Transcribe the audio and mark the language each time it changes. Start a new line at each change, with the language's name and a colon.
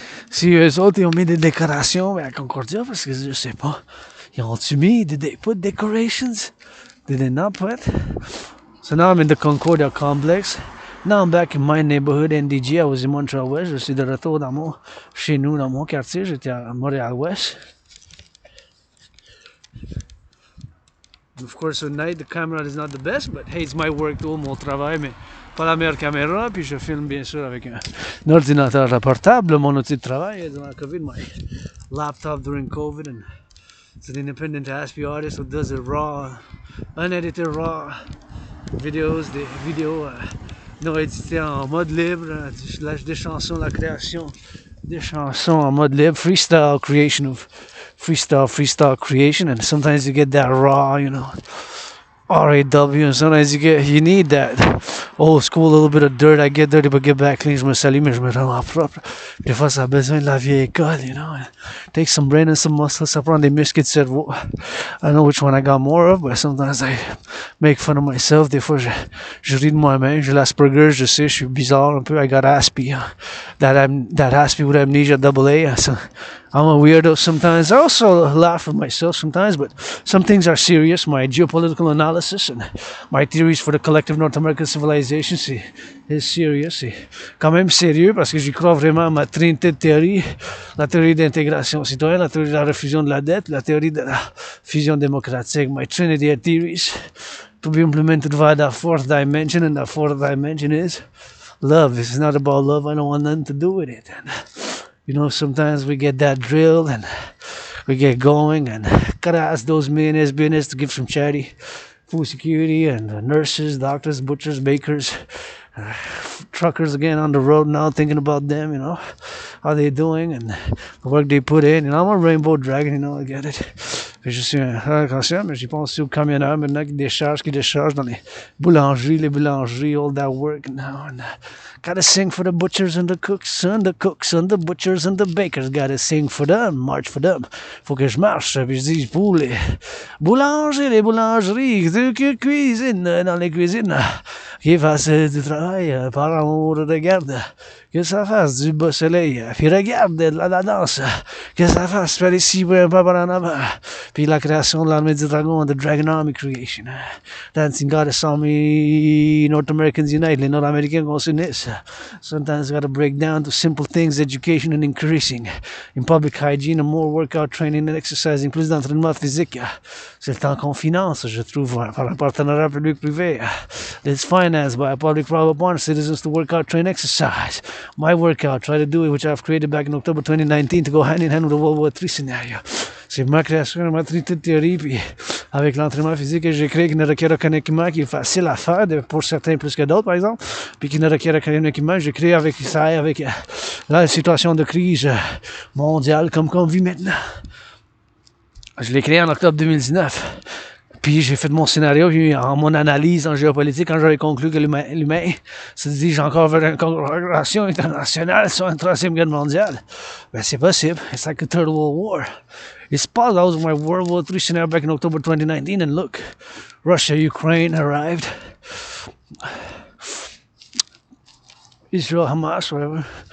French: Si eux autres ils ont mis des décorations à Concordia, parce que je sais pas, ils ont-tu mis,
English: did they put decorations? Did they not put? So now I'm in the Concordia complex. Now I'm back in my neighborhood, NDG. I was in Montreal West.
French: Je suis de retour chez nous, dans mon quartier. J'étais à Montréal West.
English: Of course, at night the camera is not the best, but hey, it's my work too,
French: mon travail, mais pas la meilleure caméra, puis je filme bien sûr avec un ordinateur portable, mon outil de travail durant la COVID,
English: my laptop during COVID, and it's an independent ASPI artist who does it raw, unedited raw videos,
French: des vidéos non éditées en mode libre,
English: je lâche des chansons, la création des chansons en mode libre, freestyle creation, and sometimes you get that raw, you know, RAW, and sometimes you need that old school, a little bit of dirt. I get dirty but get back clean.
French: Je me salue mais je me rends propre. Des fois ça a besoin de la vieille école,
English: you know. Take some brain and some muscle.
French: Ça prend des muscles de cerveau.
English: I don't know which one I got more of, but sometimes I make fun of myself.
French: Des fois je ris de moi-même. J'ai l'Asperger, je sais, je suis bizarre un peu.
English: I got Aspie. That Aspie with amnesia double A. So I'm a weirdo sometimes. I also laugh at myself sometimes, but some things are serious. My geopolitical analysis and my theories for the collective North American civilization,
French: c'est
English: serious.
French: C'est quand même sérieux parce que j'y crois vraiment à ma trinité de théories. La théorie d'intégration citoyenne, la théorie de la refusion de la dette, la théorie de la fusion démocratique.
English: My trinity of theories to be implemented via that fourth dimension, and that fourth dimension is love. If it's not about love, I don't want nothing to do with it. And, you know, sometimes we get that drill and we get going, and gotta ask those millionaires to give some charity, food security, and nurses, doctors, butchers, bakers, truckers again on the road now, thinking about them, you know, how they doing and the work they put in. And I'm a rainbow dragon, you know, I get it.
French: Puis je suis un conscient, mais j'y pense aussi aux camionneurs maintenant qui déchargent dans les boulangeries,
English: all that work now. And, gotta sing for the butchers and the cooks and the butchers and the bakers. Gotta sing for them, march for them.
French: Faut que je marche, puis je dis pour les boulangers, les boulangeries, ceux qui cuisinent dans les cuisines, qui fassent du travail par amour de garde. Que ça fasse du beau soleil, puis regarde de la danse, que ça fasse par ici, pas par en avant, puis la création de l'armée du dragon,
English: the Dragon Army creation. Dancing God saw me, North Americans unite,
French: les Nord-Américains qu'on s'unisse.
English: Sometimes gotta break down to simple things, education and increasing. In public hygiene, more workout training and exercising,
French: plus d'entraînement physique. C'est le temps qu'on finance, je trouve, par un partenariat public-privé.
English: It's financed by a public-private partner, citizens to work out, train, exercise. My workout, try to do it, which I've created back in October 2019 to go hand in hand with the World War III scenario.
French: C'est ma création, ma théorie, puis avec l'entraînement physique que j'ai créé qui ne requiert aucun équipement, qui est facile à faire, pour certains plus que d'autres, par exemple, puis qui ne requiert aucun équipement, j'ai créé avec ça, avec la situation de crise mondiale comme qu'on vit maintenant. Je l'ai créé en octobre 2019. Puis j'ai fait mon scénario, puis en mon analyse en géopolitique, quand j'avais conclu que l'humain se dirige encore vers une congrégation internationale sur une troisième guerre mondiale, ben c'est possible.
English: It's like a third world war. It's possible. That was my World War III scenario back in October 2019, and look, Russia, Ukraine arrived. Israel, Hamas, whatever.